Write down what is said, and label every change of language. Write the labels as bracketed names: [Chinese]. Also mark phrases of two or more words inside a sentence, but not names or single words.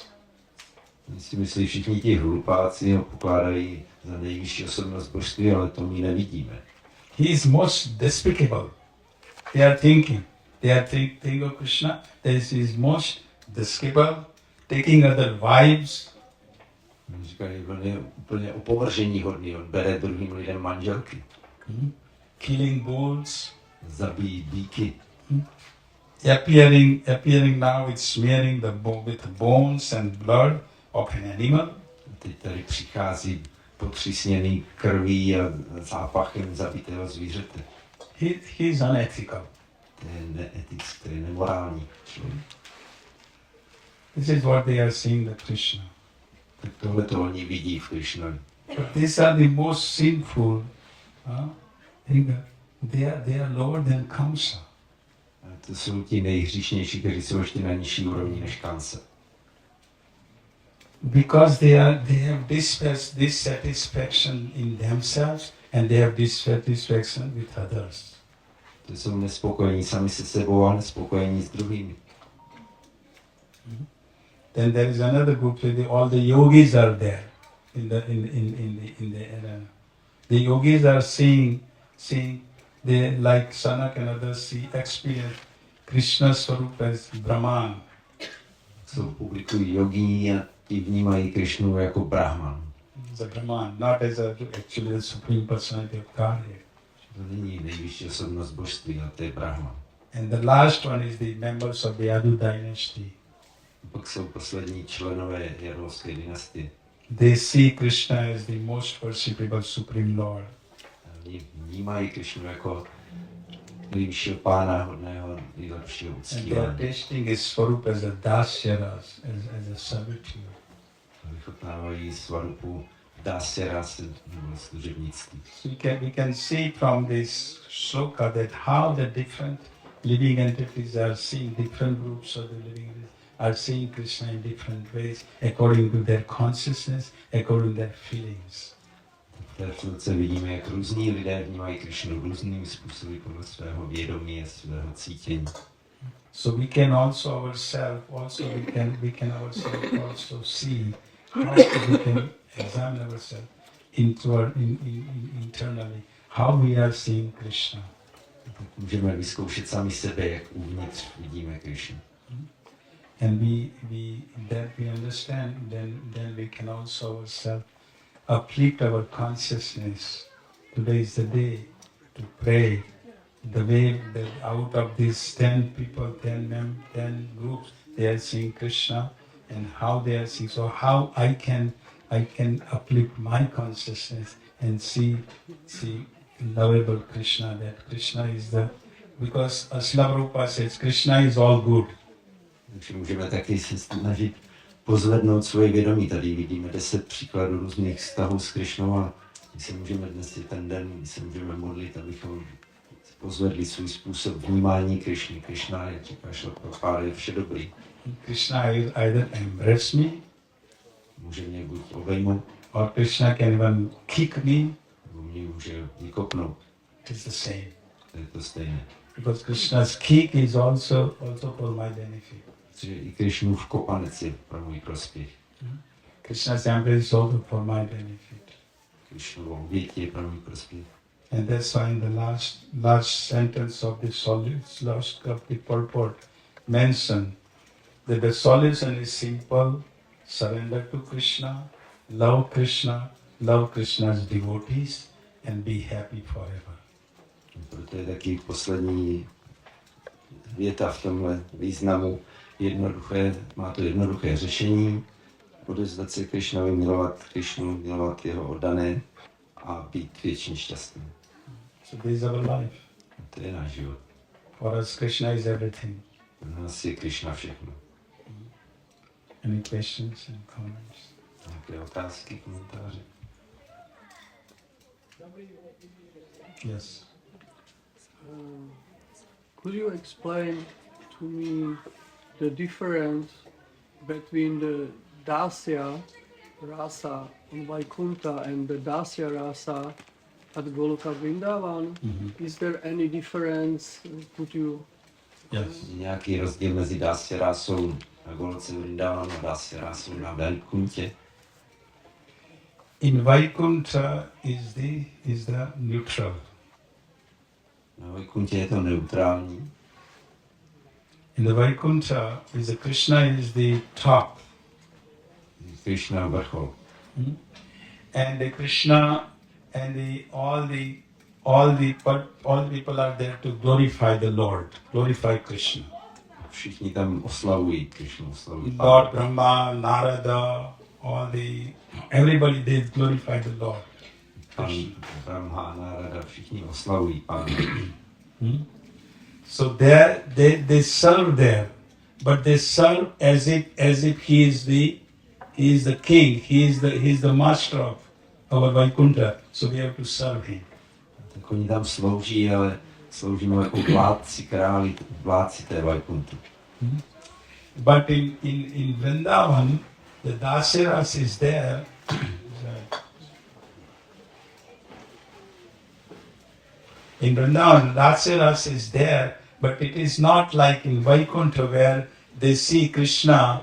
[Czech] Si myslí, všichni ti hlupáci ho pokládají za nejvyšší osobnost božství, ale to my nevidíme. [English] He is most despicable. They are thinking of Krishna, that he is most despicable, taking other wives. [Czech] Říkají, on je úplně opovržení hodný, on bere druhým lidem manželky. [English] Killing bulls. [Czech] Zabíjí býky. [English] Appearing now with smearing with bones and blood of an animal. [Czech] Teď tady přichází potřísněný krví a zápachem zabitého zvířete. [English] He is unethical. [Czech] To je neetický, to je nemorální člověk. [English] This is what they are seeing the Krishna. [Czech] Tak tohle to oni vidí v Krišnovi. [English] But these are the most sinful. They are lower than Kamsa. [Czech] To jsou ti nejhříšnější, kteří jsou ještě na nižší úrovni než Kamsa. [English] Because they have dissatisfaction in themselves and they have dissatisfaction with others. [Czech] To jsou nespokojení sami se sebou a nespokojení s druhými. [English] Then there is another group where all the yogis are there in the arena. The yogis are seeing they like Sanak and others experience Krishna Swarup as Brahman. [Czech] Jsou publikují jogíni a ti vnímají Krišnu jako Brahman. [English] As a Brahman, not as actually the supreme personality of Godhead. [Czech] To není nejvyšší osobnost božství, ale to je Brahman. [English] And the last one is the members of the Yadu dynasty. [Czech] Pak jsou poslední členové Jadovské dynastie. [English] They see Krishna as the most worshipable supreme Lord. [Czech] Oni vnímají Krišnu jako nejvyššího pána, hodného, nejlepšího [English] And they are [Czech] uctívání. [English] tasting his swarup as a dasya, as a servitude. [Czech] Vychutnávají svarupu Dáse ráse nebo služebnictví. [English] We can see from this shloka that how the different living entities are seeing, different groups of the living entities are seeing Krishna in different ways according to their consciousness, according to their feelings. [Czech] V té filce vidíme, jak různí lidé vnímají Krišnu různými způsoby podle svého vědomí a svého cítění. [English] So we can also ourselves also see how we can examine ourselves internally, how we are seeing Krishna. Můžeme vyzkoušet sami sebe, jak uvnitř vidíme Krišnu. And that we understand, then we can also ourselves uplift our consciousness. Today is the day to pray. The way that out of these 10 people, 10 groups, they are seeing Krishna, and how they are seeing. So how I can uplift my consciousness and see lovable Krishna. That Krishna is because Srila Prabhupada says Krishna is all good. [Czech] Takže můžeme taky se snažit pozvednout svoje vědomí. Tady vidíme 10 příkladů různých vztahů s Krišnou a my se můžeme dnes je ten den, my se můžeme modlit, abychom pozvedli svůj způsob vnímání Krišny. Krišna je, říká Srila Prabhupada, je vše dobrý. [English] Krishna will either embrace me, [Czech] může mě buď obejmout, [English] or Krishna can even kick me. [Czech] nebo mě může vykopnout. [English] It is the same. [Czech] To je to stejné. [English] Because Krishna's kick is also for my benefit. [Czech] Protože i Krišnův kopanec je pro můj prospěch. [English] Krishna's embrace is also for my benefit. [Czech] Krišnův oběť je pro můj prospěch. [English] And that's why in the last sentence of the last of the purport mentioned that the solution is simple: surrender to Krishna, love Krishna's devotees, and be happy forever. [Czech] Proto je taky poslední věta v tomhle významu jednoduché, má to jednoduché řešení, odevzdat se Krišnovi, milovat Krišnu, milovat jeho oddané a být věčně šťastný. [English] So this is our life. [Czech] To je náš život. [English] For us, Krishna is everything. [Czech] Pro nás je Krišna všechno. [English] Any questions and comments? [Czech] Nějaké otázky, komentáře? [English] Yes. Could you explain to me the difference between the [Sanskrit] Dasya rasa [English] on Vaikuntha and the [Sanskrit] Dasya rasa [English] at Goloka Vrindavan? Is there any difference? Could you? Yes. [Czech] Nějaký rozdíl mezi Dasya rásou na Goloce Vrindavanu a Dasya rásou na Vaikuntě? [English] In Vaikuntha is the neutral. [Czech] Na Vaikuntě je to neutrální. [English] In the Vaikuntha Krishna is the top. [Czech] Krishna vrchol. [English] And the Krishna and all the people are there to glorify the Lord, glorify Krishna. [Czech] Všichni tam oslavují Krishnu, oslavují [English] Lord Brahma, Narada, everybody they glorify the Lord. [Czech] Pan Brahma, Narada, všichni oslavují Pána. [English] So there they serve there, but they serve as if he is the king, he is the master of our Vaikuntha. So we have to serve him. [Czech] Tak oni tam slouží, ale sloužíme jako vládci, králi, vládci té Vaikunty. [English] But in Vrindavan, the Dasiras is there. In Vrindavan, Dasiras is there, but it is not like in Vaikuntha where they see Krishna.